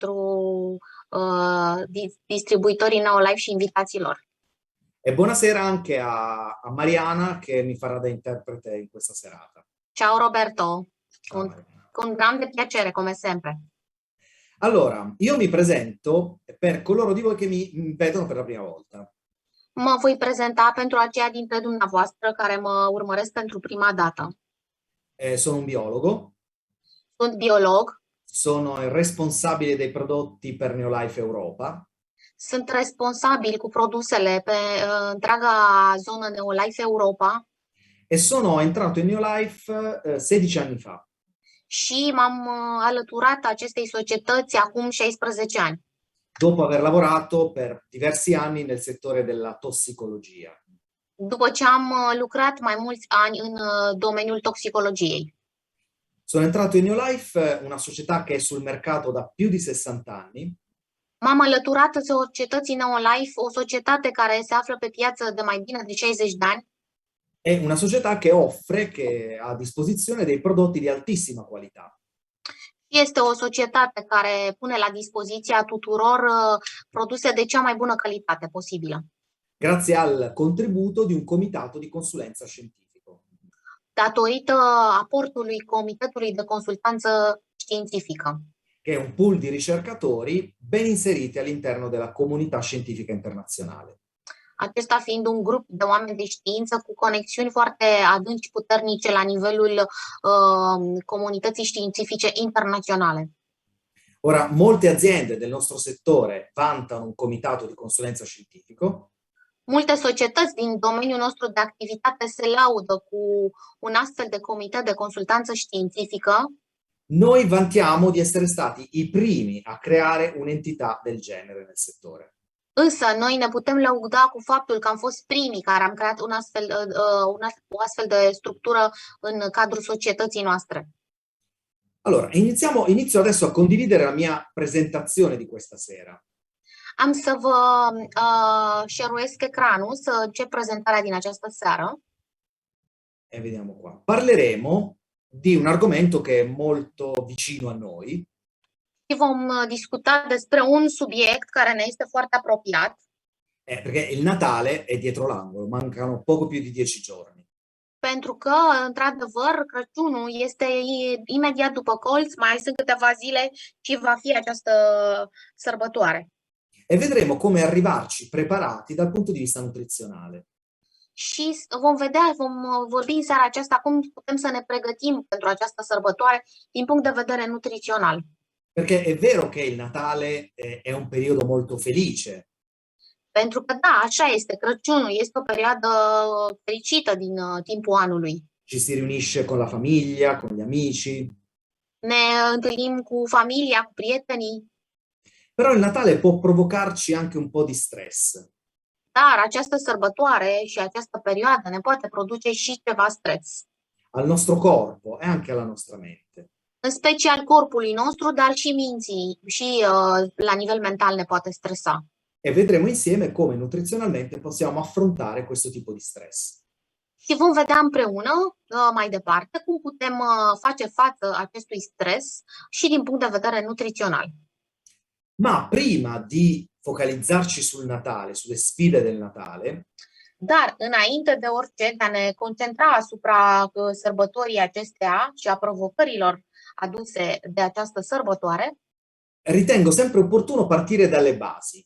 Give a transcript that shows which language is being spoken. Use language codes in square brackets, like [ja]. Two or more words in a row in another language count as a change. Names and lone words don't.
[ro] pentru distribuitorii Neolife și invitațiilor. [it] E buonasera anche a Mariana che mi farà da interprete in questa serata. Ciao Roberto, Ciao, Mariana. con grande piacere come sempre. Allora, io mi presento per coloro di voi che mi vedono per la prima volta. [ro] Mă voi prezenta pentru aceia dintre dumneavoastră care mă urmăresc pentru prima dată. [it] Sono un biologo, [ro] Sunt biolog, [it] sono il responsabile dei prodotti per Neolife Europa [ro] sunt responsabil cu produsele pe întreaga zonă Neolife Europa [it] e sono entrato in Neolife 16 anni fa. [ro] și m-am alăturat acestei societăți acum 16 ani, [it] dopo aver lavorato per diversi anni nel settore della tossicologia. [ro] după ce am lucrat mai mulți ani în domeniul toxicologiei. [it] Sono entrato in Neolife, una società che è sul mercato da più di 60 anni. [ro] M-am alăturat societății Neolife, o societate care se află pe piață de mai bine de 60 de ani. [it] È una società che ha a disposizione dei prodotti di altissima qualità. [ro] Este o societate care pune la dispoziția tuturor produse de cea mai bună calitate posibilă, [it] Grazie al contributo di un comitato di consulenza scientifico. [ro] datorită aportului Comitetului de Consultanță Științifică, [it] Che è un pool di ricercatori ben inseriti all'interno della comunità scientifica internazionale. [ro] acesta fiind un grup de oameni de știință cu conexiuni foarte adânci și puternice la nivelul comunității științifice internaționale. [it] Ora, molte aziende del nostro settore vantano un comitato di consulenza scientifico. [ro] Multe societăți din domeniul nostru de activitate se laudă cu un astfel de comitet de consultanță științifică. [it] Noi vantiamo di essere stati i primi a creare un'entità del genere nel settore. [ro] Însă noi ne putem lăuda cu faptul că am fost primii care am creat o astfel de structură în cadrul societății noastre. [it] Allora, inizio adesso a condividere la mia presentazione di questa sera. [ro] Am să vă share-uiesc ecranul, să încep prezentarea din această seară. [it] E vediamo qua. Parleremo di un argomento che è molto vicino a noi. [ro] Și vom discuta despre un subiect care ne este foarte apropiat. [it] Perché il Natale è dietro l'angolo, mancano poco più di 10 giorni. [ro] Pentru că, într-adevăr, Crăciunul este imediat după colț, mai sunt câteva zile și va fi această sărbătoare. [it] E vedremo come arrivarci preparati dal punto di vista nutrizionale. [ro] Și vom vorbi în seara aceasta cum putem să ne pregătim pentru această sărbătoare din punct de vedere nutrițional. [it] Perché è vero che il Natale è un periodo molto felice. [ro] Pentru că, da, așa este, Crăciunul este o perioadă fericită din timpul anului. [it] Ci si riunisce con la famiglia, con gli amici. [ro] Ne întâlnim cu familia, cu prietenii. [it] Però il Natale può provocarci anche un po' di stress. [ro] Dar această sărbătoare și această perioadă ne poate produce și ceva stres. [it] Al nostro corpo e anche alla nostra mente. [ro] În special corpului nostru, dar și minții, și la nivel mental ne poate stresa. [it] E vedremo insieme come nutrizionalmente possiamo affrontare questo tipo di stress. [ro] Și vom vedea împreună mai departe cum putem face față acestui stres și din punct de vedere nutrițional. [it] Ma prima di focalizzarci sul Natale, sulle sfide del Natale, [ro] dar înainte de orice, de a ne concentra asupra sărbătorii acesteia și a provocărilor aduse de această sărbătoare, [it] ritengo sempre opportuno partire dalle basi.